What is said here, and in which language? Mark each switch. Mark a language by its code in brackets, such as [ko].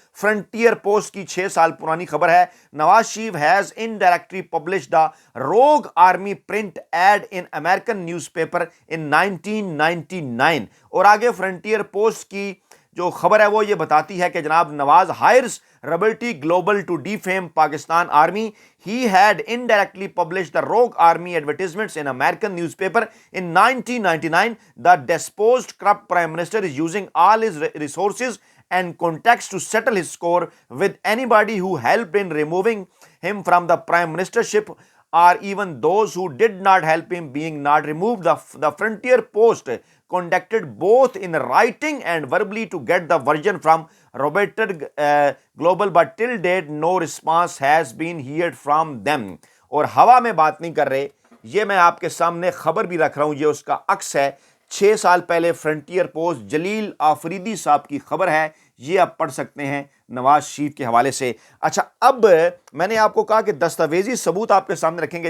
[hi] Frontier post की 6 साल पुरानी खबर है। [en] Nawaz Sharif has indirectly published the rogue army print ad in American newspaper इन 1999। [hi] और आगे फ्रंटियर पोस्ट की जो खबर है वो ये बताती है कि जनाब Nawaz [en] Hires Liberty Global to defame Pakistan Army. He had indirectly published the rogue army advertisements in American newspaper in 1999. The deposed corrupt prime minister is using all his resources and contacts to settle his score with anybody who helped in removing him from the prime ministership or even those who did not help him being not removed. The Frontier Post contacted both in writing and verbally to get the version from Roberta Global, but till date no response has been heard from them. [hi] और हवा में बात नहीं कर रहे, ये मैं आपके सामने खबर भी रख रहा हूं, ये उसका अक्स है। 6 साल पहले फ्रंटियर पोस्ट जलील आफरीदी साहब की खबर है, ये आप पढ़ सकते हैं नवाज शरीफ के हवाले से। अच्छा, अब मैंने आपको कहा कि दस्तावेजी सबूत आपके सामने रखेंगे।